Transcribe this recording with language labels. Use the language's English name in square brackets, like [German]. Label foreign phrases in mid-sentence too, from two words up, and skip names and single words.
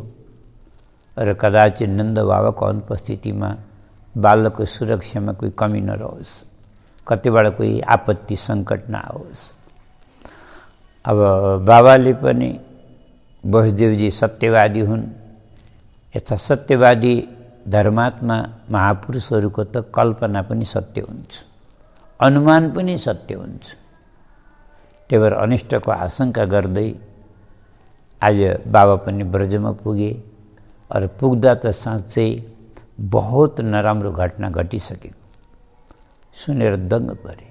[Nepali] र कदाचित नन्द बाबाको अनुपस्थितिमा बालकको सुरक्षामा कोही कमी नरहोस्, कतिबाट कोही आपत्ति सङ्कट नआओस्। अब बाबाले पनि वसुदेवजी सत्यवादी हुन्, यथा सत्यवादी धर्मात्मा महापुरुषहरूको त कल्पना पनि सत्य हुन्छ, अनुमान पनि सत्य हुन्छ। त्यही भएर अनिष्टको आशंका गर्दै आज बाबा पनि ब्रजमा पुगे। र पुग्दा त साँच्चै बहुत नराम्रो घटना घटिसकेको सुनेर दङ्ग परे।